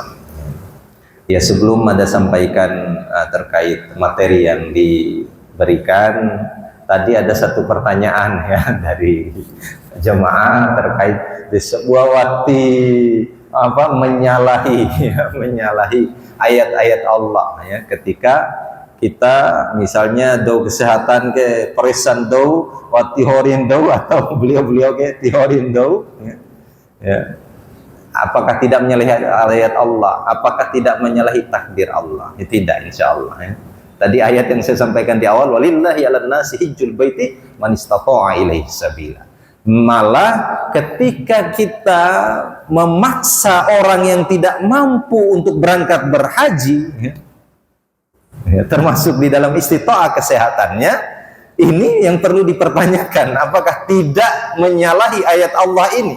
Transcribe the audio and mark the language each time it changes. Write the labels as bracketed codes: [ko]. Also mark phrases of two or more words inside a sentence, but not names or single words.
[id] Ya, sebelum ada sampaikan terkait materi yang diberikan, tadi ada satu pertanyaan ya dari jemaah terkait di sebuah waktu menyalahi ayat-ayat Allah ya, ketika kita misalnya do kesehatan ke perisan do wati horin do atau beliau ke tihorin do ya. Apakah tidak menyalahi ayat Allah? Apakah tidak menyalahi takdir Allah? Ya, tidak, insyaallah ya. Tadi ayat yang saya sampaikan di awal, [ar] ولله على الناس حج البيت من استطاع إليه سبيلا. [id] Malah ketika kita memaksa orang yang tidak mampu untuk berangkat berhaji ya, termasuk di dalam istita'ah kesehatannya, ini yang perlu dipertanyakan, apakah tidak menyalahi ayat Allah ini?